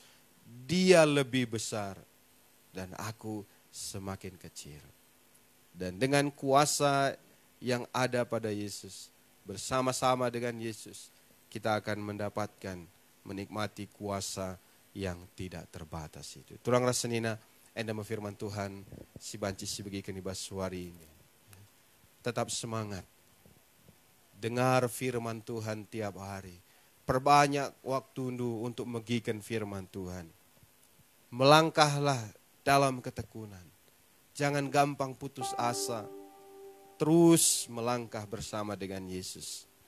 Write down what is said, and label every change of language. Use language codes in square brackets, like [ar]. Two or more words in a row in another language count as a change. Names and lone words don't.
[id] Dia lebih besar dan aku semakin kecil. Dan dengan kuasa yang ada pada Yesus, bersama-sama dengan Yesus, kita akan mendapatkan, menikmati kuasa yang tidak terbatas itu. [btx] Turang rasenina, enda [id] firman Tuhan, [btx] si banci si bagikan ibas suari ini. [id] Tetap semangat. Dengar firman Tuhan tiap hari. Perbanyak waktu untuk megikan firman Tuhan. Melangkahlah dalam ketekunan. Jangan gampang putus asa. Terus melangkah bersama dengan Yesus.